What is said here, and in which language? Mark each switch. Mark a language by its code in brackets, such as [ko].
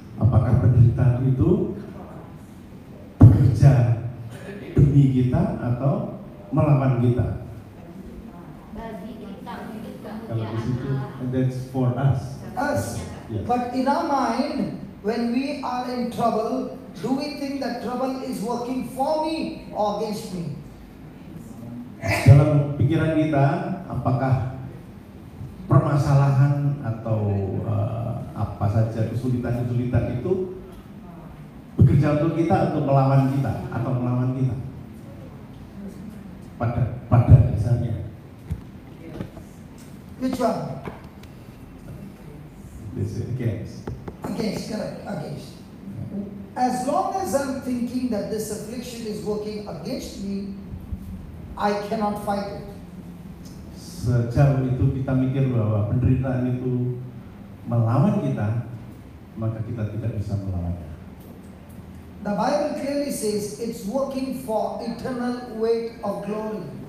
[id] Apakah penderitaan itu bekerja demi kita atau melawan kita? Kalau di situ, [en] that's for us. Us. Yes. But in our mind, when we are in trouble, do we think that trouble is working for me or against me? [id] Dalam pikiran kita, apakah permasalahan atau apa saja kesulitan-kesulitan itu bekerja untuk kita atau melawan kita pada dasarnya? [en] Which one? This is against. Against, correct, against. As long as I'm thinking that this affliction is working against me, I cannot fight it. [id] Sejauh itu kita mikir bahwa penderitaan itu melawan kita, maka kita tidak bisa melawannya. [en] The Bible clearly says it's working for eternal weight of glory.